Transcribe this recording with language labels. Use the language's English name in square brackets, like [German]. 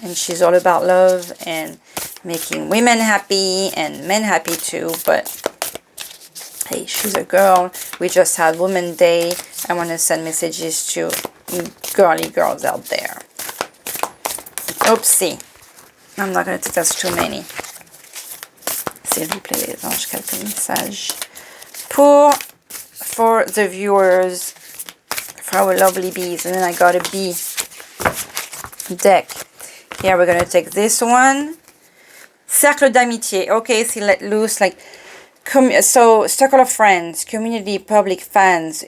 [English] And she's all about love and making women happy and men happy too. But hey, she's a girl. We just had Women's Day. I want to send messages to girly girls out there. Oopsie. I'm not going to take that's too many. [French] S'il vous plaît, les anges, quelques messages. [English] For the viewers, for our lovely bees. And then I got a bee deck. Here we're going to take this one. [French] Cercle d'amitié. [English] Okay, see, let loose, like, so circle of friends, community, public, fans.